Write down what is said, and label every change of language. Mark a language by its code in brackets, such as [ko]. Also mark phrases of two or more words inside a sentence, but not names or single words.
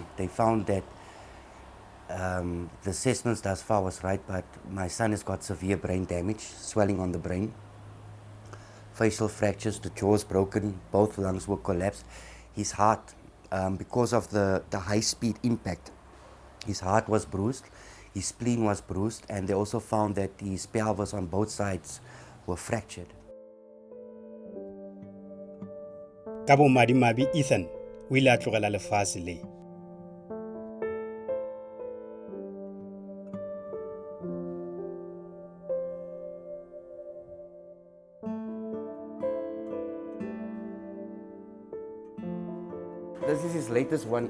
[en] They found that the assessments thus far was right, but my son has got severe brain damage, swelling on the brain, facial fractures, the jaw's broken, both lungs were collapsed. His heart, because of the high-speed impact, his heart was bruised, his spleen was bruised, and they also found that his pelvis on both sides were fractured. [nso] Ka bomadimabe Ethan o ile a tlogela lefase le. [en] This is his latest one.